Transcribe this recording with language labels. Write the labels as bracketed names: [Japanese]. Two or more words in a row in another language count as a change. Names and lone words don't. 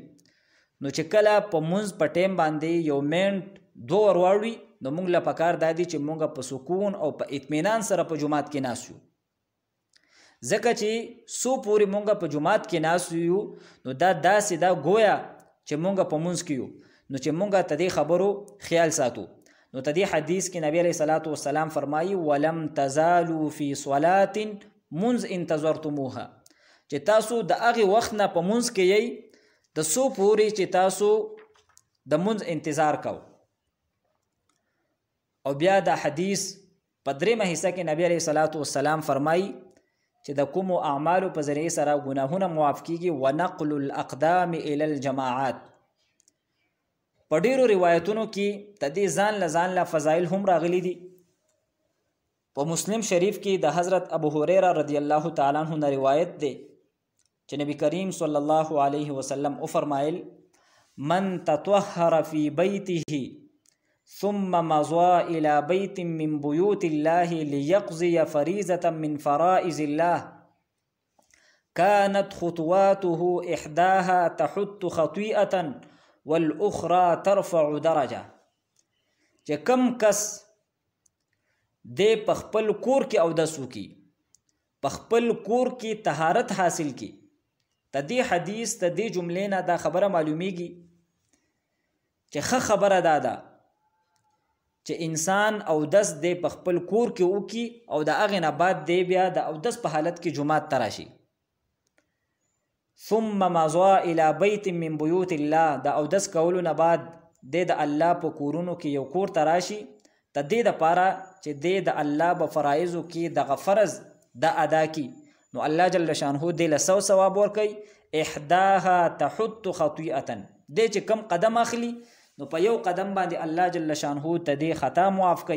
[Pashto] نو چې کله په مونځ په ټیم باندې 1 منټ 2 ور واړوي نو موږ له پکار دا دي چې موږ په سکون او په اطمینان سره په جومات کې ناست یو، ځکه چې څو پورې موږ په جومات کې ناست یو نو دا داسې دا گویا چې موږ په مونځ کې یو، نو چې موږ ته دې خبرو خیال ساتو. نو ته دې حدیث کې نبی [Arabic] علیه صلات وسلام [Pashto] فرمایي [Arabic] ولم تزالوا فی صلات منذ انتظرتموها، [Pashto] چې تاسو د هغې وخت نه په مونځ کې یئ د څو پورې چې تاسو د مونځ انتظار کو. او بیا دا حدیث په 3مه حصه کې نبی [Arabic] علیه صلات وسلام [Pashto] فرمایي چې د کومو اعمالو په ذریعې سره ګناهونه معاف کیږي [Arabic] ونقل الاقدام الی الجماعات. [Pashto] په ډیرو روایتونو کې د دې ځان له فضایل هم راغلي دي. په مسلم شریف کې د حضرت ابو هریره رضی الله تعالی عنہ نه روایت دی چې نبی کریم [Arabic] صلی الله علیه وسلم [Pashto] او فرمایل [Arabic] من تطهر فی بیته ثم مضى الى بیت من بیوت الله لیقضی فریضة من فرائض الله كانت خطواته احداها تحط خطیئة والاخرى ترفع درجه. [Pashto] چې کم کس د په خپل کور کې اودس وکړي، په خپل کور کې طهارت حاصل کړي، د دې حدیث د دې جملې نه دا خبره معلومیږي چې ښه خبره دا ده چې انسان اودس د په خپل کور کې وکړي او د هغې نه بعد دی بیا د اودس په حالت کې جومات ته راشي. [Arabic] ثم مضى الى بیت من بیوت الله، [Pashto] د اودس کولو نه بعد د الله په کورونو کې یو کور ته راشي د دې دپاره چې د الله په فرایضو کې دغه فرض د ادا کی، نو [Arabic] الله جل شانه [Pashto] دې له 100 ثواب ورکوي. [Arabic] احداها تحط خطیئه، [Pashto] دې چې کم قدم اخلي نو په یو قدم باندې [Arabic] الله جل شانه [Pashto] ته دې خطا معاف کوي.